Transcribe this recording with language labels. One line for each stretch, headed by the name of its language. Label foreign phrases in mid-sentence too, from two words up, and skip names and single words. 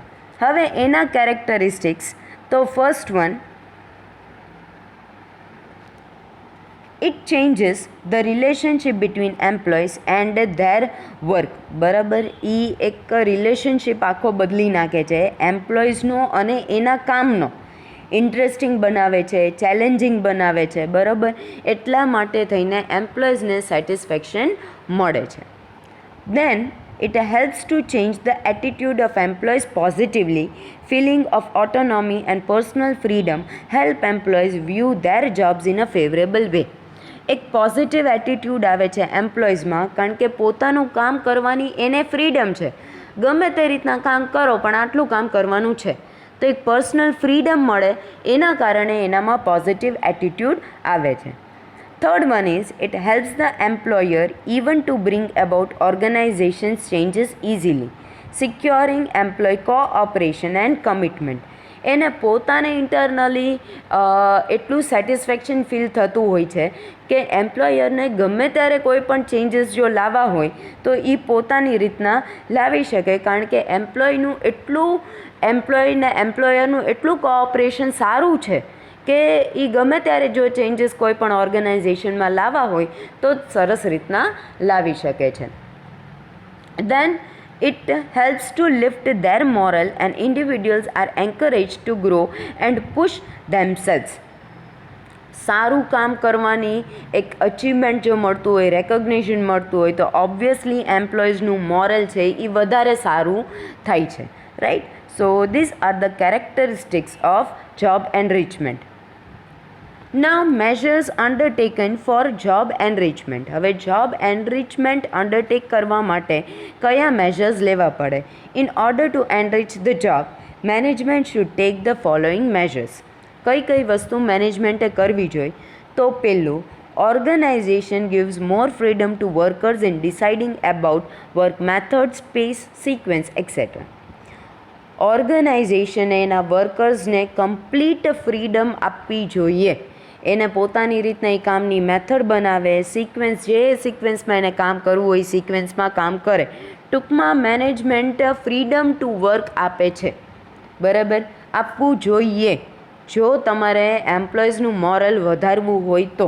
Gujarati: હવે એના કેરેક્ટરિસ્ટિક્સ, તો
English: First one, it changes the relationship between employees and their work.
Gujarati: બરાબર, એ એક રિલેશનશિપ આખો બદલી નાખે છે એમ્પ્લોઈઝનો અને એના કામનો. ઇન્ટરેસ્ટિંગ બનાવે છે, ચેલેન્જિંગ બનાવે છે, બરાબર. એટલા માટે થઈને એમ્પ્લોઈઝને સેટિસ્ફેક્શન મળે છે.
English: Then it helps to change the attitude of employees positively. Feeling of autonomy and personal freedom help employees view their jobs in a favorable way.
Gujarati: એક
English: positive attitude
Gujarati: આવે છે એમ્પ્લોઈઝમાં, કારણ કે પોતાનું કામ કરવાની એને ફ્રીડમ છે, ગમે તે રીતના કામ કરો પણ આટલું કામ કરવાનું છે, તો એક
English: personal freedom
Gujarati: મળે, એના કારણે એનામાં
English: positive attitude
Gujarati: આવે છે.
English: Third one is it helps the employer even to bring about organization's changes easily, securing employee cooperation and commitment.
Gujarati: એને પોતાને ઇન્ટરનલી એટલું
English: satisfaction feel
Gujarati: થતું હોય છે કે એમ્પ્લોયરને ગમે ત્યારે કોઈ પણ ચેન્જીસ જો લાવવા હોય તો એ પોતાની રીતના લાવી શકે, કારણ કે એમ્પ્લોયરનું એટલું કોઓપરેશન સારું છે કે એ ગમે ત્યારે જો ચેન્જીસ કોઈ પણ ઓર્ગેનાઇઝેશનમાં લાવવા હોય તો સરસ રીતના લાવી શકે છે.
English: દેન it helps to lift their moral and individuals are encouraged to grow and push themselves.
Gujarati: સારું કામ કરવાની એક અચીવમેન્ટ જો મળતું હોય, રેકોગ્નિશન મળતું હોય તો ઓબ્વિયસલી એમ્પ્લોઈઝનું મોરલ છે એ વધારે સારું થાય છે, રાઈટ.
English: So these are the characteristics of job enrichment. Now measures undertaken for job enrichment.
Gujarati: હવે
English: job enrichment undertake
Gujarati: કરવા માટે કયા મેજર્સ લેવા પડે?
English: In order to enrich the job, management should take the following measures.
Gujarati: કઈ વસ્તુ મેનેજમેન્ટે કરવી જોઈએ? તો પહેલું,
English: organization gives more freedom to workers in deciding about work methods, pace, sequence, etc.
Gujarati: ઓર્ગેનાઇઝેશને એના વર્કર્સને
English: complete freedom
Gujarati: આપવી જોઈએ. એને પોતાની રીતના એ કામની મેથડ બનાવે, સિક્વન્સ, જે સિક્વન્સમાં એને કામ કરવું હોય સિક્વન્સમાં કામ કરે. ટૂંકમાં
English: management freedom to work
Gujarati: આપે છે, બરાબર, આપવું જોઈએ જો તમારે એમ્પ્લોઈઝનું મોરલ વધારવું હોય તો.